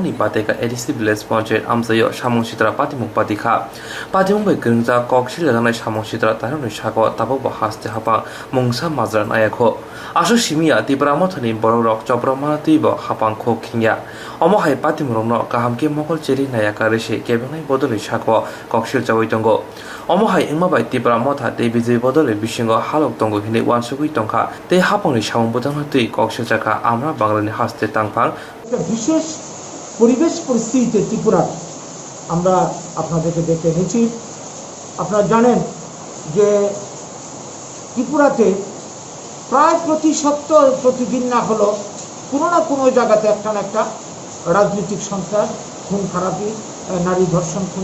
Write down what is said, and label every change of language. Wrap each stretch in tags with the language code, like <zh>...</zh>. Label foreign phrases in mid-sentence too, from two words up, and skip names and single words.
<trp>ni pateka edisi village panchayat amsayo samong sitra patimuk patikha patimuk bai gringja koksil laganai samong sitra taroni sako tabok haste hapang mungsa mazran ayakho aso simia tipra motha ni borok chopramati bo hapang kho khingya omohai patimurongno kahamke mokol cheri nayaka rese kebengai bodoli sako koksil chawaitango omohai ingmabai tipra motha tei bijay bodole bisingo halok tongo hine wansugui tongkha tei hapangni samong butangno tui koksil chaka amra banglani haste tangphang</trp> <bn>বিশেষ পরিবেশ পরিস্থিতিতে ত্রিপুরা আমরা আপনাদেরকে দেখে এনেছি আপনারা জানেন যে ত্রিপুরাতে প্রায় প্রতি সপ্তাহ প্রতিদিন না হলো কোনো না কোনো জায়গাতে একটা না একটা রাজনৈতিক সন্ত্রাস খুন খারাপি নারী ধর্ষণ খুন</bn>